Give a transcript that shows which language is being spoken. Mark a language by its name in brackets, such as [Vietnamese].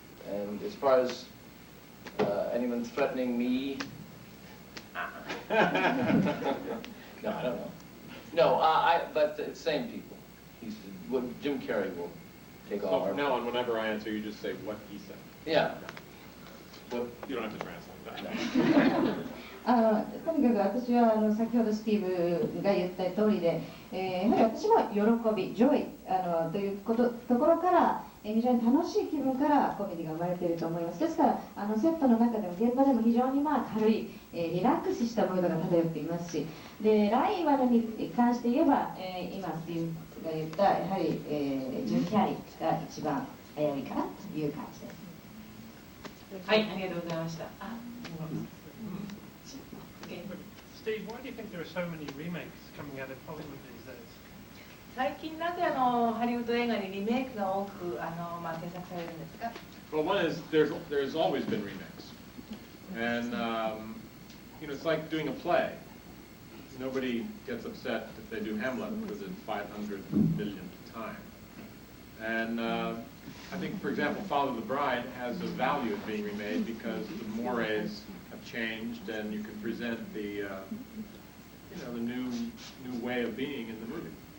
[English] And as far as anyone threatening me, no, I don't know. No, but the same people. Jim Carrey will take all our... So from now on, whenever I answer, you just say what he said. Yeah. Well, you don't have to translate that. [Japanese] とにかく私は先ほどスティーブが言った通りで、やはり私も喜び、ジョイというところから、非常に楽しい気分からコメディが生まれていると思います。ですからセットの中でも現場でも非常に軽い、リラックスしたムードが漂っていますし、でライバルに関して言えば、今スティーブが言ったやはり、ジム・キャリーが一番危ういかなという感じです。はい、ありがとうございました。 [English] Steve, why do you think there are so many remakes coming out of Hollywood these days? [Japanese] 最近なぜハリウッド映画にリメイクが多く制作されるんですか？ [English] Well, one is there's always been remakes, and it's like doing a play. Nobody gets upset if they do Hamlet because it's 500 millionth time. And I think, for example, Follow the Bride has a value of being remade because the mores have changed, and you can present the the new way of being in the movie.